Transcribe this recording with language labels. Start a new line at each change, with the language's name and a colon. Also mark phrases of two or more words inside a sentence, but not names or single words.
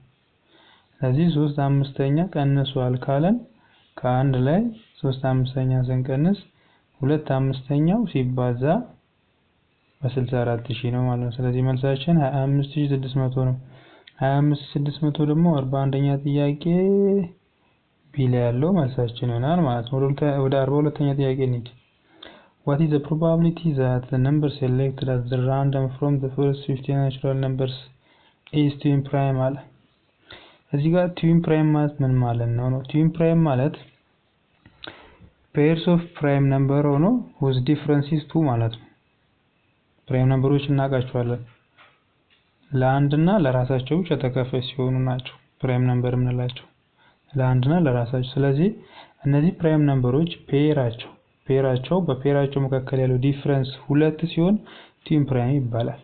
Amharic: ስለዚህ 3/5 ቀንሷል ካለን ከአንድ ላይ 3/5 ስንቀንስ 2/5 ሲባዛ በ64,000 ነው ማለት ነው። ስለዚህ መልሳችን 25,600 ነው። 25,600 ደግሞ 41ኛ ጥያቄ ቢ ላይ ያለው መልሳችን ይሆናል ማለት ነው። ወደ 42ኛ ጥያቄ እንሂድ።
English: What is the probability that the number selected as the random from the first 50 natural numbers is twin prime
Amharic: አለ። እዚህ ጋር
English: twin prime
Amharic: ማለት ምን ማለት ነው?
English: twin prime ማለት pairs of prime number ሆኖ whose difference is 2
Amharic: ማለት ነው።
English: prime numbers
Amharic: እናውቃቸዋለን። ለአንድና ለራሳቸው ብቻ ተከፋይ ሲሆኑ ናቸው
English: prime number
Amharic: የምንላቸው ለአንድና ለራሳቸው። ስለዚህ እነዚህ
English: prime numbers
Amharic: ፔራቸው በፔራቸው መካከል ያለው ዲፈረንስ 2 ሲሆን
English: twin prime
Amharic: ይባላል።